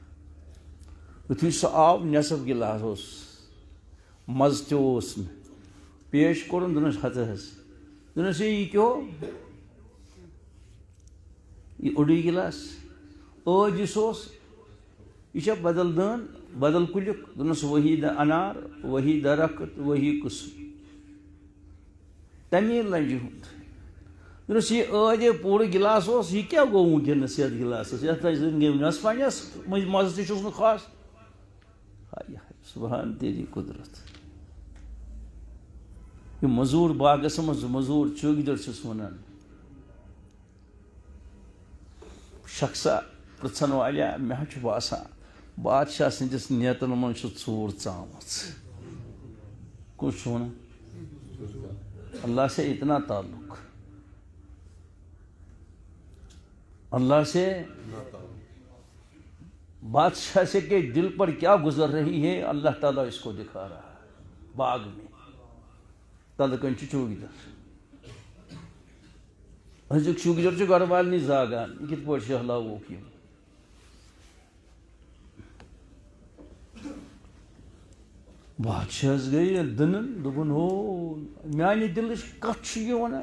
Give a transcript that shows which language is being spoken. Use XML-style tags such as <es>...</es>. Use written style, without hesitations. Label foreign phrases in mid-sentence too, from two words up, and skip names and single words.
<ks>یُتھُے سُہ آو نٮ۪صف گِلاس اوس مزٕ تہِ اوس نہٕ پیش کوٚرُن دوٚپنس ہتہٕ حظ دوٚپنس ہے یہِ کیٛاہ یہ اوٚڑُے گِلاس ٲدۍ یُس اوس یہ چھا بدل دان بدل کُلیُک دوٚپنس</ks> <ur>وہی انار وہی درخت وہی قٕسم</ur> <ks>تمی لنجہِ ہُنٛد. دوٚپنس یہ ٲدۍ پوٗرٕ گِلاس اوس یہ کیٛاہ گوٚو وٕنکیٚنس یتھ گِلاسس یتھ گٔے نٮ۪صفا نٮ۪صف مزٕ تہِ چھُس نہٕ خاص.</ks> <ur>ہاے ہاے سبحان تیری قدرت.</ur> <ks>یہ مزوٗر باغس منٛز مزوٗر چوکیدار چھُس ونان شخصا پرژھن والیا مےٚ حظ چھُ باسان بادشاہ سٕنٛدِس نیتن منٛز چھُ ژوٗر ژامٕژ. کُس چھُ ونان</ks> <ur>اللہ سے اتنا تعلق اللہ سے بادشاہ سے کہ دل پر کیا گزر رہی ہے اللہ تعالیٰ اس کو دکھا رہا ہے. باغ میں</ur> <ks>تلہٕ کَنۍ چھُ چوکیدار أزیُک چوکیدار چھُ گرٕ والنٕے زاگان یہِ کِتھ پٲٹھۍ شہلاووکھ یِم. بادشاہس گٔے دٕنن دوٚپُن ہو میانہِ دلٕچ کتھ چھُ یہِ ونان.</ks>